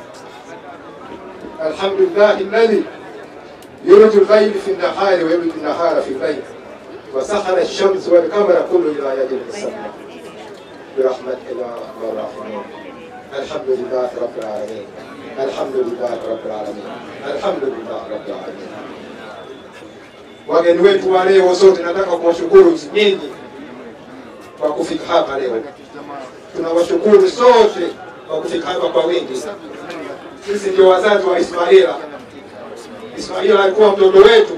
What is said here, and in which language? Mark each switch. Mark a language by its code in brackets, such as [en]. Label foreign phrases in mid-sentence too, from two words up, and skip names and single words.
[ar] الحمد لله الذي يولج الليل في النهار ويولج النهار في الليل. وسخر الشمس والقمر كل إلى أجل مسمى برحمتك يا أرحم الراحمين. الحمد لله رب العالمين. الحمد لله رب العالمين. الحمد لله رب العالمين. [sw] Wageni wetu wa leo sote nataka kuwashukuru nyinyi kwa kufika hapa leo. Tunawashukuru sote kwa kufika hapa kwa wingi. Sisi ndio wazazi wa Ismaila. Ismaila alikuwa mtoto wetu.